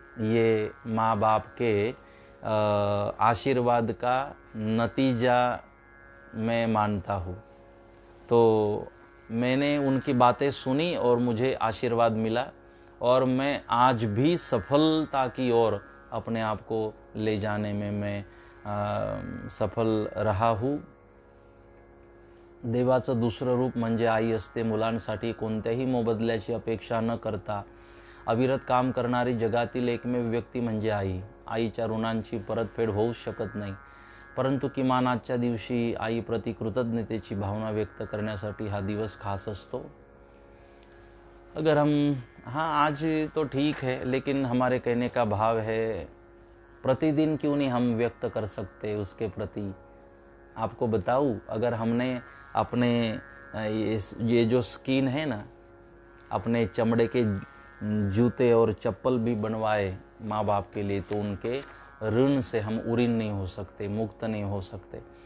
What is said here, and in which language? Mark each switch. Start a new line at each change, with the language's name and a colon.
Hindi: ये माँ बाप के आशीर्वाद का नतीजा मैं मानता हूँ। तो मैंने उनकी बातें सुनी और मुझे आशीर्वाद मिला, और मैं आज भी सफलता की ओर अपने आप को ले जाने में मैं सफल रहा हूँ।
Marathi: देवाचं दुसरं रूप म्हणजे आई असते, मुलांसाठी कोणत्याही मोबदल्याची अपेक्षा न करता अविरत काम करणारी जगातील एकमेव व्यक्ती म्हणजे आई। आईच्या ऋणांची परतफेड होऊच शकत नाही, परंतु किमान आजच्या दिवशी आईप्रती कृतज्ञतेची भावना व्यक्त करण्यासाठी हा दिवस खास असतो।
Hindi: अगर हम आज तो ठीक है, लेकिन हमारे कहने का भाव है प्रतिदिन क्यों नहीं हम व्यक्त कर सकते उसके प्रति। आपको बताऊं, अगर हमने अपने ये जो स्किन है ना, अपने चमड़े के जूते और चप्पल भी बनवाए माँ बाप के लिए, तो उनके ऋण से हम उऋण नहीं हो सकते, मुक्त नहीं हो सकते।